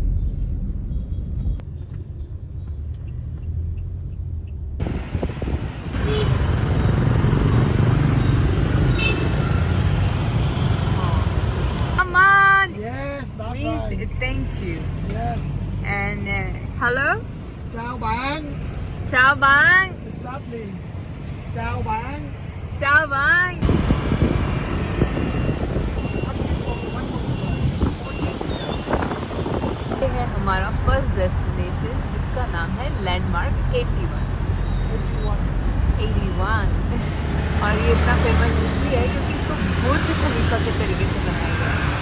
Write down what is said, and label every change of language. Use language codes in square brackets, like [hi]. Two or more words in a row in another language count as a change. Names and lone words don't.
[en] Come on. Yes, that's Please, right. thank you. Yes. And hello. [vi] Chào bạn. Chào bạn. Exactly. Chào bạn. Chào bạn. [hi] ये है हमारा [en] first destination, [hi] जिसका नाम है लैंडमार्क 81। और ये इतना फेमस इसलिए है क्योंकि इसको बुर्ज खलीफा के तरीके से बनाया गया है।